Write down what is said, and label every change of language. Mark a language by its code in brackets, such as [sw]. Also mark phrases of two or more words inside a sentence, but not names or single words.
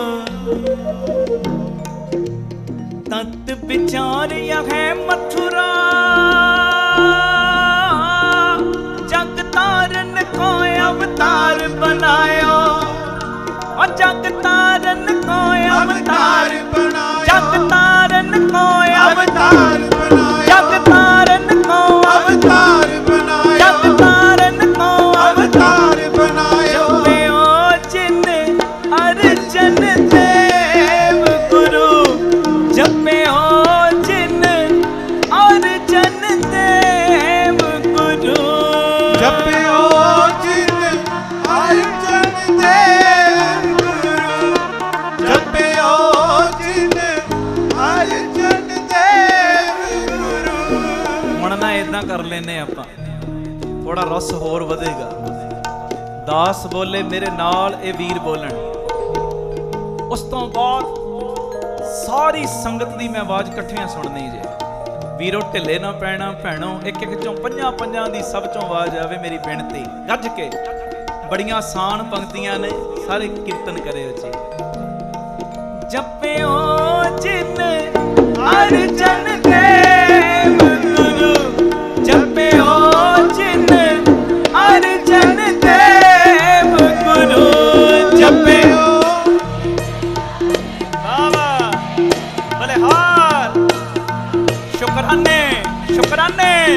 [bra] तत् विचार यह है मथुरा, जग तारन को अवतार बनायो। और जग तारन को अवतार बनायो, जग तारन को अवतार बनायो, जग तारन को अवतार बनायो, जग तारन को अवतार बनायो। जपयो जिन अर्जन देव गुरु, जपयो जिन अर्जन देव गुरु, जपयो जिन अर्जन देव गुरु, जपयो जिन अर्जन देव गुरु। [pa] ਹੁਣ ਨਾ ਇਦਾਂ ਕਰ ਲੈਨੇ ਆਪਾਂ, ਥੋੜਾ ਰਸ ਹੋਰ ਵਧੇਗਾ। ਦਾਸ ਬੋਲੇ ਮੇਰੇ ਨਾਲ, ਇਹ ਵੀਰ ਬੋਲਣ। ਉਸ ਤੋਂ ਬਾਅਦ ਸਾਰੀ ਸੰਗਤ ਦੀ ਮੈਂ ਆਵਾਜ਼ ਇਕੱਠੀਆਂ ਸੁਣਨੀ ਜੇ। ਵੀਰੋ ਢਿੱਲੇ ਨਾ ਪੈਣਾ ਭੈਣੋ, ਇੱਕ ਇੱਕ ਚੋਂ ਪੰਜਾਂ ਪੰਜਾਂ ਦੀ ਸਭ ਚੋਂ ਆਵਾਜ਼ ਆਵੇ ਮੇਰੀ ਬੇਨਤੀ ਗੱਜ ਕੇ। ਬੜੀਆਂ ਆਸਾਨ ਪੰਕਤੀਆਂ ਨੇ, ਸਾਰੇ ਕੀਰਤਨ ਕਰਿਓ ਜੀ। [bra] जपियो जिन अर्जन देव गुरु, जपयो जिन अर्जन देव गुरु, जपयो बाबा बलिहार। [pa] शुक्राने शुक्राने।